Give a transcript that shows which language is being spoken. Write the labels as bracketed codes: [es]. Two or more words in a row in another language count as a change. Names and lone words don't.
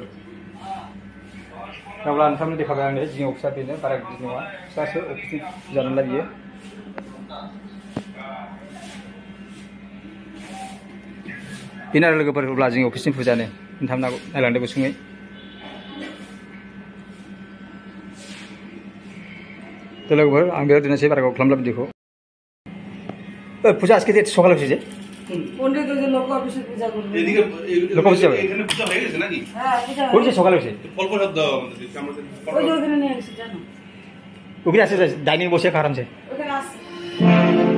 [brx] अब्ला नोंथांमोननो देखायबाय आंनो जोंनि अफिसा बेनो बारा गिदिर नङा फिसासो अफिसनि फुजा नालाय बियो। बेनो आरो लोगोफोर अब्ला जोंनि अफिसनि फुजानो नोंथांमोना नायलांदो गुसुङै। तो लोगोफोर आं बेयाव दोननोसै बारा गोबाव खालामला भिडिअखौ। [bn] পূজা আজকে সকালে হয়েছে যে পণ্ডিত যে লোক অফিসে পূজা করবে এদিকে লোক অফিসে যাবে এখানে পূজা হয়ে গেছে নাকি? হ্যাঁ পূজা হয়েছে সকালে হয়েছে অল্প শব্দ আমাদের আমরা ওই যে ওখানে নিয়ে এসেছে জানো ওখানে আছে ডাইনিং বসে আরামসে ওখানে আছে।